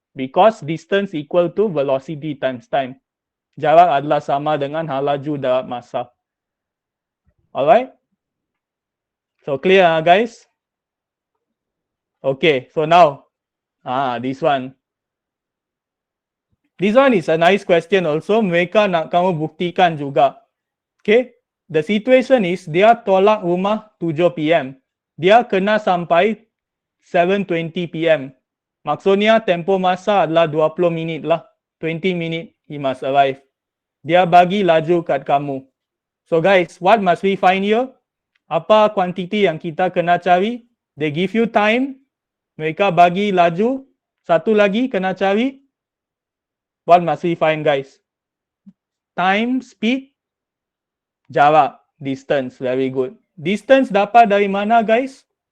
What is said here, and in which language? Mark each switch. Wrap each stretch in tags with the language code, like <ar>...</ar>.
<en>Because distance equal to velocity times time.</en> <ms>Jarak adalah sama dengan halaju dalam masa. Alright?</ms> <en>So clear, guys? Okay, so now, this one. This one is a nice question also.</en> <ms>Mereka nak kamu buktikan juga. Okay,</ms> <en>the situation is</en> <ms>dia tolak rumah 7 PM. Dia kena sampai 7:20 PM. Maksudnya tempoh masa adalah 20 minit lah. 20 minit</ms> <en>he must arrive.</en> <ms>Dia bagi laju kat kamu.</ms> <en>So guys, what must we find here?</en> <ms>Apa kuantiti yang kita kena cari?</ms> <en>They give you time.</en> <ms>Mereka bagi laju. Satu lagi kena cari.</ms> <en>What must we find, guys? Time, speed, jarak, distance. Very good.</en> <ms>Distance dapat dari mana, guys?</ms>